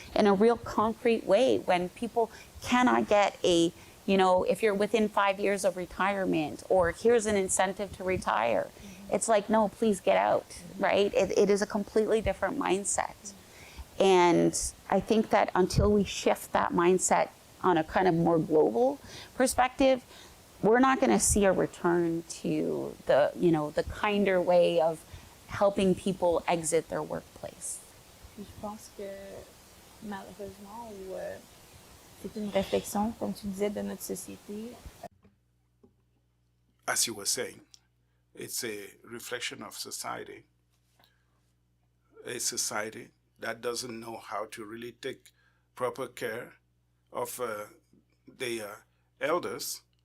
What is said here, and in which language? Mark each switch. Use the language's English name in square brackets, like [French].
[English] In a real concrete way, when people cannot get a, if you're within 5 years of retirement, or here's an incentive to retire, it's like, no, please get out, right? It is a completely different mindset. And I think that until we shift that mindset on a kind of more global perspective, we're not going to see a return to the, the kinder way of helping people exit their workplace. [French] Je pense que malheureusement, c'est une réflexion, comme tu disais, de notre société. [English] As you were saying, it's a reflection of society. A society that doesn't know how to really take proper care of their elders.